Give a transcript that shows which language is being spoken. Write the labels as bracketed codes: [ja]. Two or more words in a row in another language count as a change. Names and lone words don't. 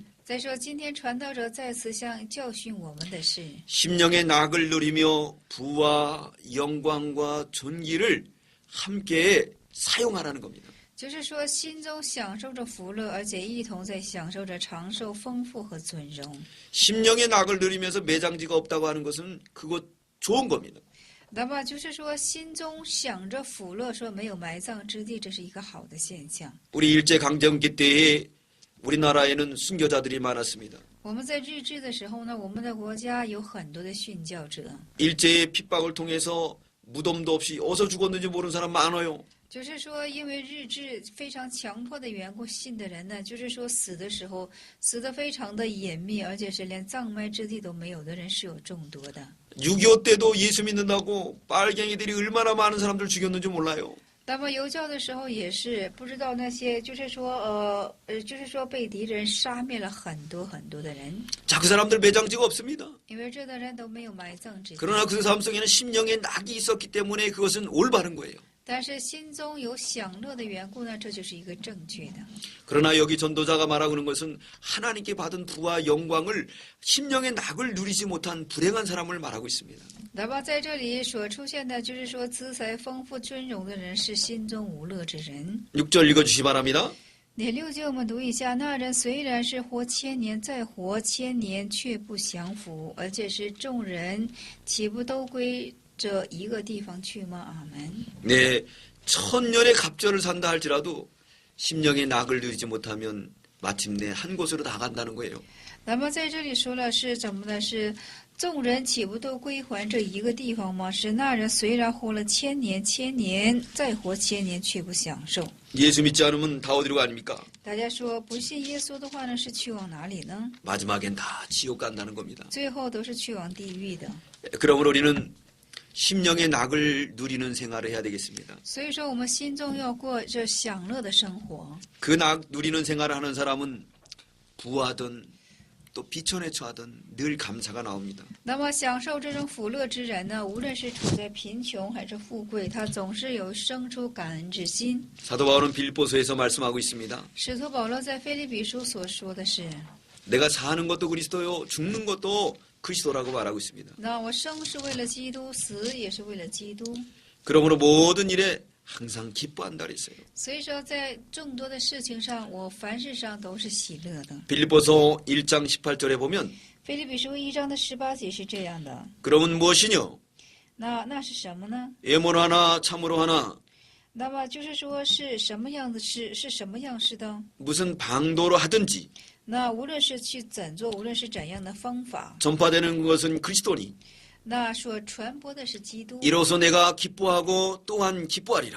[zh] 再说，今天传道者再次向教训我们的是， [ko] 심령의 낙을 누리며 부와 영광과 존귀를 함께 사용하라는 겁니다. [zh] 就是说心中享受着福乐，而且一同在享受着长寿、丰富和尊荣。 [ko] 심령의 낙을 누리면서 매장지가 없다고 하는 것은 그거 좋은 겁니다. [zh] 那么就是说，心中想着福乐，说没有埋葬之地，这是一个好的现象。 [ko] 우리 일제강점기 때에 우리나라에는 순교자들이 많았습니다. [zh] 我们在日治的时候呢，我们的国家有很多的殉教者， [ko] 일제의 핍박을 통해서 무덤도 없이 어디서 죽었는지 모르는 사람 많아요. [zh] 就是说，因为日治非常强迫的缘故，信的人呢，就是说死的时候死得非常的隐秘，而且是连葬埋之地都没有的人是有众多的。 [ko] 6.25 때도 예수 믿는다고 빨갱이들이 얼마나 많은 사람들 죽였는지 몰라요. [zh] 那么游教的时候也是不知道那些，就是说就是说被敌人杀灭了很多很多的人， [ko] 자, 그 사람들 매장지가 없습니다. [zh] 因为这的人都没有埋葬之地。 [ko] 그러나 그 사람 속에는 심령의 낙이 있었기 때문에 그것은 올바른 거예요. [zh] 但是心中有享乐的缘故呢，这就是一个正确的。 [ko] 그러나 여기 전도자가 말하고 있는 것은 하나님께 받은 부와 영광을 심령의 낙을 누리지 못한 불행한 사람을 말하고 있습니다. [zh] 那么在这里所出现的，就是说资财丰富、尊荣的人是心中无乐之人。 [ko] 6절 읽어주시기 바랍니다. [zh] 第6节我们读一下，那人虽然是活千年，再活千年，却不享福，而且是众人岂不都归这一个地方去吗？阿门。 [ko] 네, 1000년의 갑절을 산다 할지라도 심령의 낙을 누리지 못하면 마침내 한 곳으로 나간다는 거예요. [zh] 那么在这里说了是怎么呢？是众人岂不都归还这一个地方吗？是那人虽然活了千年，再活千年，却不享受。 [ko] 예수 믿지 않으면 다 어디로 갑니까? [zh] 大家说不信耶稣的话呢，是去往哪里呢？ [ko] 마지막엔 다 지옥 간다는 겁니다. [zh] 最后都是去往地狱的。 [ko] 그러므로 우리는 심령의 낙을 누리는 생활을 해야 되겠습니다. [zh] 所以说，我们心中要过着享乐的生活。 [ko] 그 낙 누리는 생활을 하는 사람은 부하든 또 비천에 처하든 늘 감사가 나옵니다. [zh] 那么，享受这种福乐之人呢，无论是处在贫穷还是富贵，他总是有生出感恩之心。 [ko] 사도 바울은 빌립보서에서 말씀하고 있습니다. [zh] 使徒保罗在腓立比书所说的是： [ko] 내가 사는 것도 그리스도요 죽는 것도 그리스도라고 말하고 있습니다. [zh] 那我生是为了基督，死也是为了基督。 [ko] 그러므로 모든 일에 항상 기뻐한다 그랬어요. [zh] 所以说，在众多的事情上，我凡事上都是喜乐的。 [ko] 빌립보서 1장 18절에 보면 [zh] 腓立比书1章的18节是这样的。 [ko] 그러면 무엇이뇨? [zh] 那是什么呢？ [ko] 예모로 하나 참으로 하나 [zh] 那么就是说是什么样的事，是什么样式的？ [ko] 무슨 방도로 하든지 [zh] 那无论是去怎做，无论是怎样的方法， [ko] 전파되는 것은 그리스도니 [zh] 那所传播的是基督。 [ko] 이로써 내가 기뻐하고 또한 기뻐하리라.